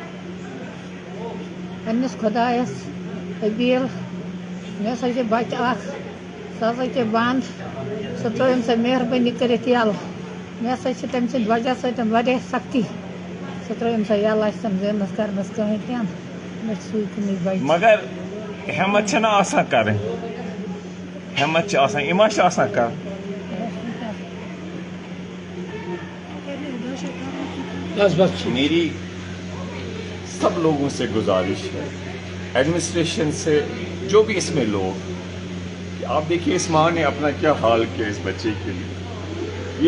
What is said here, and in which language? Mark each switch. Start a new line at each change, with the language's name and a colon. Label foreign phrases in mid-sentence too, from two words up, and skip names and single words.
Kashmiri: پنٛنِس خۄدایَس أپیٖل مےٚ ہسا چھِ بَچہِ اَکھ سُہ ہسا چھِ بنٛد سُہ ترٛٲیِن سۄ مہربٲنی کٔرِتھ یَلہٕ. مےٚ ہسا چھِ تٔمۍ سٕنٛدِ وجہ سۭتۍ واریاہ سختی سُہ ترٛٲیِن سۄ یَلہٕ اَسہِ چھِنہٕ زیننَس کَرنَس کٕہٕنۍ تہِ نہٕ مےٚ چھِ سُے کُنُے بَچہِ. مگر ہٮ۪مت چھَنہ آسان کَرٕنۍ ہٮ۪مت چھِ آسان یہِ ما چھِ آسان کَرُن.
Urdu: میری سب لوگوں سے گزارش ہے ایڈمنسٹریشن سے جو بھی اس میں لوگ کہ آپ دیکھیے اس ماں نے اپنا کیا حال کیا اس بچے کے لیے.